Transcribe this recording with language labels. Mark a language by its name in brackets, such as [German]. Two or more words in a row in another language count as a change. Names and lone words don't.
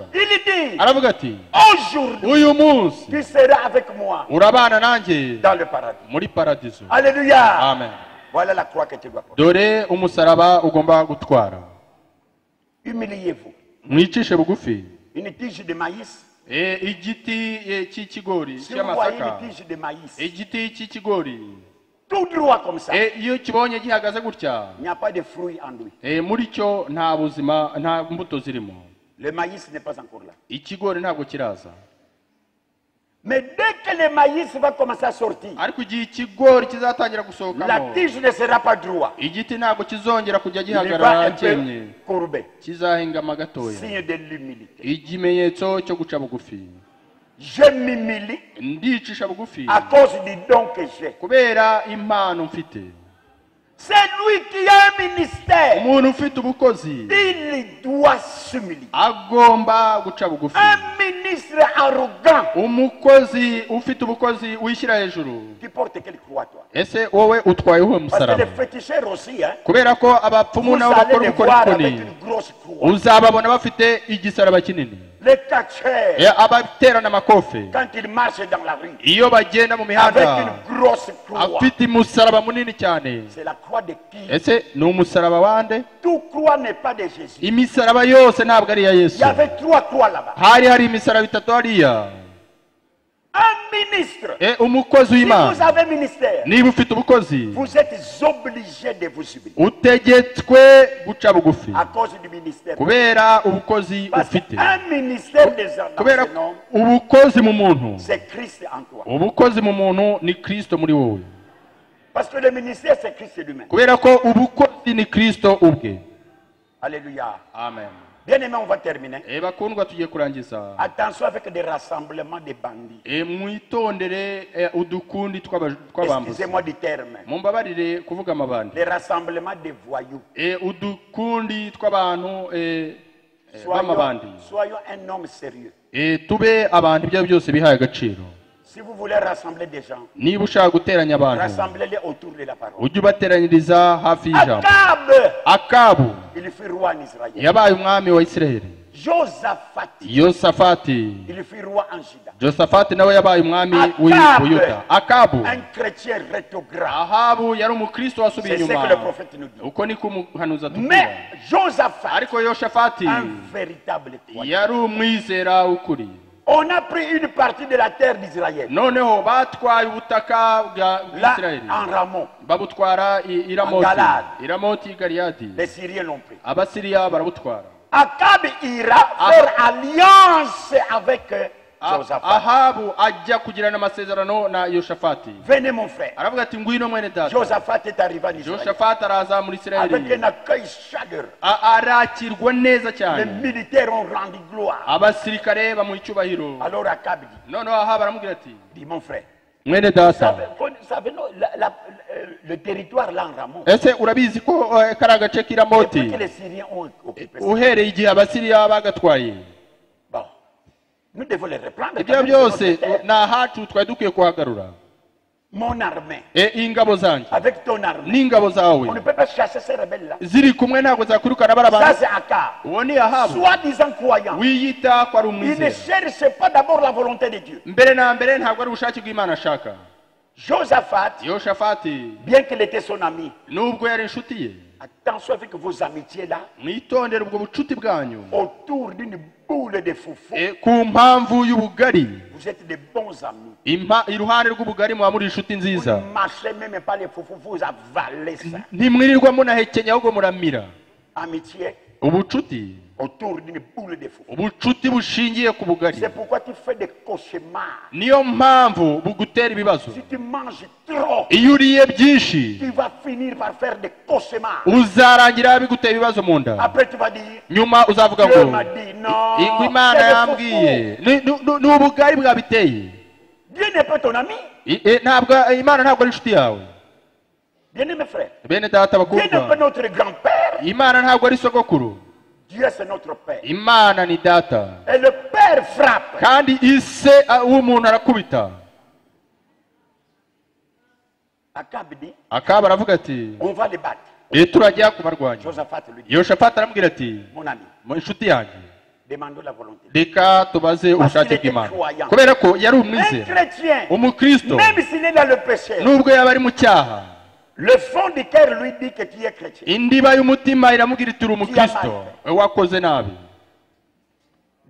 [French] Il dit, [Kinyarwanda] aravuga ati [French] aujourd'hui, [Kinyarwanda] uyu munsi [French] tu seras avec moi [Kinyarwanda] urabana nanjye [French] dans le paradis. [Kinyarwanda] muri paradizo. [French] Alléluia. [Kinyarwanda] amen. [French] Voilà la croix que tu dois porter. [Kinyarwanda] dore umusaraba ugomba gutwara. [French] Humiliez-vous. [Kinyarwanda] mwicishe bugufi. [French] Une tige de maïs [Kinyarwanda] igiti cy'ikigori [French] Si vous voyez [Kinyarwanda] cy'amasaka [French] une tige de maïs, [Kinyarwanda] igiti cy'ikigori [French] tout droit comme ça, [Kinyarwanda] iyo kibonye gihagaze gutya [French] il n'y a pas de fruits en lui. [Kinyarwanda] muri cyo nta buzima nta mbuto zirimo [French] Le maïs n'est pas encore là. [Kinyarwanda] ikigori ntabwo kiraza [French] Mais dès que le maïs va commencer à sortir, [Kinyarwanda] ariko igihe ikigori kizatangira [French] la [Kinyarwanda] gusohokamo [French] tige ne sera pas droit. [Kinyarwanda] igiti ntabwo kizongera kujya [French] Il va [Kinyarwanda] gihagarara [French] un peu [Kinyarwanda] cyemye [French] courbé. [Kinyarwanda] kizahingama gatoya [French] Signe de l'humilité. [Kinyarwanda] ikimenyetso cyo guca bugufi [French] Je m'humilie [Kinyarwanda] ndicisha bugufi [French] à cause du don que j'ai. [Kinyarwanda] kubera impano mfite [French] C'est lui qui a un ministère. [Kinyarwanda] umuntu ufite ubukozi [French] Il doit s'humilier. [Kinyarwanda] agomba guca bugufi [French] Un ministre arrogant [Kinyarwanda] umukozi ufite ubukozi wishyira hejuru [French] qui porte quelle croix, toi? [Kinyarwanda] ese wowe utwaye uwe [French] Parce que [Kinyarwanda] musaraba [French] les féticheurs aussi, hein, [Kinyarwanda] kubera ko abapfumu [French] vous [Kinyarwanda] nabo [French] allez [Kinyarwanda] bakora [French] les voir avec [Kinyarwanda] ubukorikoni [French] une grosse croix. [Kinyarwanda] uzababona bafite igisaraba kinini [French] Les catcheurs, [Kinyarwanda] abaterana amakofe [French] quand ils marchent dans la rue, [Kinyarwanda] iyo bagenda mu [French] avec [Kinyarwanda] mihanda [French] une grosse croix, [Kinyarwanda] afite umusaraba munini cyane [French] c'est la croix de qui? [Kinyarwanda] ese ni umusaraba wande [French] Toute croix n'est pas de Jésus. [Kinyarwanda] imisaraba yose ntabwo ari iya [French] Il [Kinyarwanda] yesu [French] y avait 3 croix là-bas. [Kinyarwanda] hari imisaraba itatu hariya [French] Un ministre. [Kinyarwanda] umukozi [French] Si vous [Kinyarwanda] w'imana [French] avez ministère, [Kinyarwanda] niba ufite ubukozi [French] vous êtes obligé de vous humilier [Kinyarwanda] utegetswe guca bugufi [French] à cause du ministère. [Kinyarwanda] kubera ubukozi [French] Parce [Kinyarwanda] ufite [French] qu'un ministère des [Kinyarwanda] kubera [French] hommes, [Kinyarwanda] ubukozi mu muntu [French] c'est Christ en toi. [Kinyarwanda] ubukozi mu muntu ni kristo muri wowe [French] Parce que le ministère, c'est Christ lui-même. [Kinyarwanda] kubera ko ubukozi ni kristo ubwe [French] Alléluia. [Kinyarwanda] amen [French] Bien aimé, on va terminer. [Kinyarwanda] bakundwa tugiye kurangiza [French] Attention avec des rassemblements de bandits. [Kinyarwanda] mwitondere udukundi tw'abambuzi [French] Excusez-moi du terme. [Kinyarwanda] mumbabarire kuvuga amabandi [French] Les rassemblements de voyous. [Kinyarwanda] udukundi tw'abantu b'amabandi [French] Soyons un homme sérieux. [Kinyarwanda] tube abantu ibyo byose bihaye agaciro [French] Si vous voulez rassembler des gens, [Kinyarwanda] niba ushaka guteranya abantu [French] rassemblez-les autour de la parole. [Kinyarwanda] ujye ubateranyiriza hafi y'ijambo [French] Akab, [Kinyarwanda] akabu [French] il fut roi en Israël. [Kinyarwanda] yabaye umwami wa isiraheli [French] Josaphat, [Kinyarwanda] yosafati [French] il fut roi en Juda. [Kinyarwanda] josafati nawe yabaye umwami w'uyuda akabu [French] Un chrétien rétrograde. [Kinyarwanda] ahabu yari umukristo wasubiye [French] C'est ce [Kinyarwanda] inyuma [French] que le prophète nous dit. [Kinyarwanda] uko niko umuhanuzi atubwira [French] Mais Josaphat, [Kinyarwanda] ariko yoshafati [French] un véritable croyant. [Kinyarwanda] yari umwizera w'ukuri [French] On a pris une partie de la terre d'Israël. [Kinyarwanda] noneho batwaye ubutaka [French] Là, [Kinyarwanda] bw'isiraheli [French] en Ramon, [Kinyarwanda] babutwara iramoti [French] Galad. [Kinyarwanda] iramoti galiyadi [French] les Syriens l'ont pris. [Kinyarwanda] abasiriya barabutwara [French] Akab ira faire alliance avec Josaphat. [Kinyarwanda] ahabu ajya kugirana amasezerano na yoshafati [French] Venez mon frère. [Kinyarwanda] aravuga ati ngwino mwene data [French] Josaphat est arrivé en Israël [Kinyarwanda] yoshafati araza muri [French] avec [Kinyarwanda] isiraheli [French] un accueil chaleureux. [Kinyarwanda] arakirwa neza [French] Les [Kinyarwanda] cyane [French] militaires ont rendu gloire. [Kinyarwanda] abasirikare bamuha icyubahiro [French] Alors Akab dit, [Kinyarwanda] noneho ahabu aramubwira ati [French] dis mon frère, [Kinyarwanda] mwene data [French] vous savez, non, le territoire là en Ramon, [Kinyarwanda] ese urabizi ko kari agace k'iramoti [French] depuis que les Syriens ont occupé ça, [Kinyarwanda] uhereye igihe abasiriya bagatwaye [French] bon, nous devons les reprendre. [Kinyarwanda] ibyo byose ni ahacu twari dukwiye kuhagarura [French] Mon armée, [Kinyarwanda] ingabo zanjye [French] avec ton armée, [Kinyarwanda] n'ingabo zawe [French] on ne peut pas chasser ces rebelles-là. [Kinyarwanda] ziri kumwe ntabwo zakwirukana bari [French] Ça, [Kinyarwanda] abantu [French] c'est Akab. [Kinyarwanda] uwo ni ahabu [French] Soi-disant croyant. [Kinyarwanda] wiyita ko ari [French] Il ne [Kinyarwanda] umwizera [French] cherche pas d'abord la volonté de Dieu. [Kinyarwanda] mbere na mbere ntabwo ari ubushake bw'imana ashaka [French] Josaphat, [Kinyarwanda] yoshafati [French] bien qu'il était son ami, [Kinyarwanda] nubwo yari inshuti ye [French] attention avec vos amitiés là, [Kinyarwanda] mwitondere ubwo bucuti bwanyu [French] autour d'une boule de foufou. [Kinyarwanda] ku mpamvu y'ubugari [French] Vous êtes de bons amis. [Kinyarwanda] iruhande rw'ubugari muba muri inshuti [French] Vous [Kinyarwanda] nziza [French] ne marchez même pas les foufous, vous avalez ça. [Kinyarwanda] ntimwirirwa munahekenya ahubwo muramira [French] Amitié [Kinyarwanda] ubucuti [French] autour d'une boule de foufou. [Kinyarwanda] ubucuti bushingiye ku bugari [French] C'est pourquoi tu fais des cauchemars. [Kinyarwanda] niyo mpamvu bugutera ibibazo [French] Si tu manges trop, [Kinyarwanda] iyo uriye byinshi [French] tu vas finir par faire des cauchemars. [Kinyarwanda] uzarangira bigutera ibibazo mu nda [French] Après, tu vas dire, [Kinyarwanda] nyuma uzavuga [French] Dieu [Kinyarwanda] ngo [French] m'a dit non. [Kinyarwanda] ingwe imana [French] c'est le [Kinyarwanda] yambwiye [French] foufou. [Kinyarwanda] ni ubugari bwabiteye [French] Dieu n'est pas ton ami. [Kinyarwanda] ntabwo imana ntabwo ari inshuti yawe [French] Bien aimé frère. [Kinyarwanda] bene data [French] Dieu n'est pas [Kinyarwanda] bakundwa [French] notre grand-père. [Kinyarwanda] imana ntabwo ari sogokuru [French] Dieu c'est notre père. [Kinyarwanda] imana ni data [French] Et le père frappe. [Kinyarwanda] kandi ise w'umuntu arakubita [French] Akab dit, [Kinyarwanda] akaba aravuga ati [French] on va les battre. [Kinyarwanda] turajya kubarwanya [French] Josaphat lui dit, [Kinyarwanda] yoshafati aramubwira ati [French] mon ami, [Kinyarwanda] mu inshuti yanjye [French] demandons la volonté. [Kinyarwanda] reka tubaze ubushake bw'imana kubera ko yari [French] Un [Kinyarwanda] umwizera [French] chrétien, [Kinyarwanda] umukristo [French] même s'il est dans le péché, [Kinyarwanda] nubwo yaba ari mu cyaha [French] le fond du cœur lui dit que tu es chrétien. [Kinyarwanda] indiba y'umutima iramubwira iti uri umukristo wakoze nabi